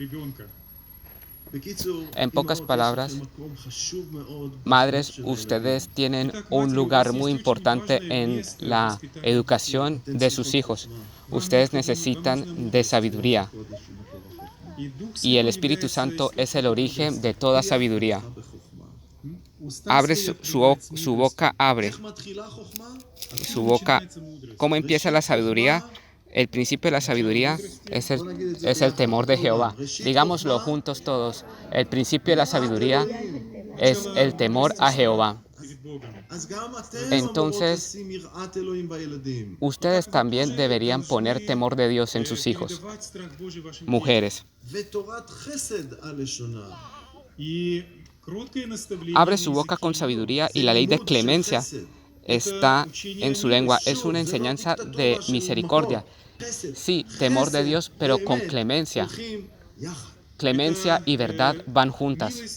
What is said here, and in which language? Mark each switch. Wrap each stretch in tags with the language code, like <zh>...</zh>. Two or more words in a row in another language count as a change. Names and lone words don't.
<es>En pocas palabras, madres, ustedes tienen un lugar muy importante en la educación de sus hijos. Ustedes necesitan de sabiduría. Y el Espíritu Santo es el origen de toda sabiduría. abre su boca, abre</es> <he>איך מתחילה חוכמה?</he> <es>su boca. ¿Cómo empieza la sabiduría? El principio de la sabiduría es el temor de Jehová. Digámoslo juntos todos. El principio de la sabiduría es el temor a Jehová.</es> <he>אז גם אתם אמורות</he> <es>Entonces,</es> <he>לשים יראת אלוהים בילדים.</he> <es>ustedes también deberían poner temor de Dios en sus hijos, mujeres.</es> <he>ותורת חסד על לשונה.</he> <es>Abre su boca con sabiduría y la ley de clemencia está en su lengua. Es una enseñanza de misericordia. Sí, temor de Dios, pero con clemencia. Clemencia y verdad van juntas.</es>